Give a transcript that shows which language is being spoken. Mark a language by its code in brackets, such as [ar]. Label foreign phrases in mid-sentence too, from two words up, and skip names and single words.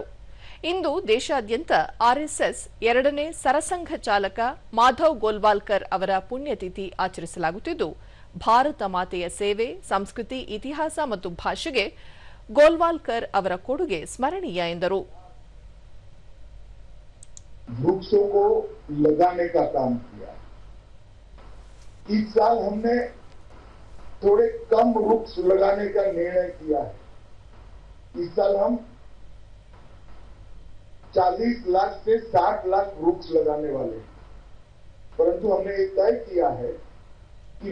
[kn] ಇಂದು ದೇಶಾದ್ಯಂತ ಆರ್ಎಸ್ಎಸ್ 2ನೇ ಸರಸಂಘ ಚಾಲಕ ಮಾಧವ್ ಗೋಲ್ವಾಲ್ಕರ್ ಅವರ ಪುಣ್ಯತಿಥಿ ಆಚರಿಸಲಾಗುತ್ತಿದ್ದು, ಭಾರತ ಮಾತೆಯ ಸೇವೆ, ಸಂಸ್ಕೃತಿ, ಇತಿಹಾಸ ಮತ್ತು ಭಾಷೆಗೆ ಗೋಲ್ವಾಲ್ಕರ್ ಅವರ ಕೊಡುಗೆ ಸ್ಮರಣೀಯ ಎಂದರು. [hi] वृक्षों को लगाने का काम किया। इस साल हमने थोड़े कम वृक्ष लगाने का निर्णय किया है। इस साल हम 40 लाख से 60 लाख वृक्ष लगाने वाले हैं, परंतु हमने ये तय किया है कि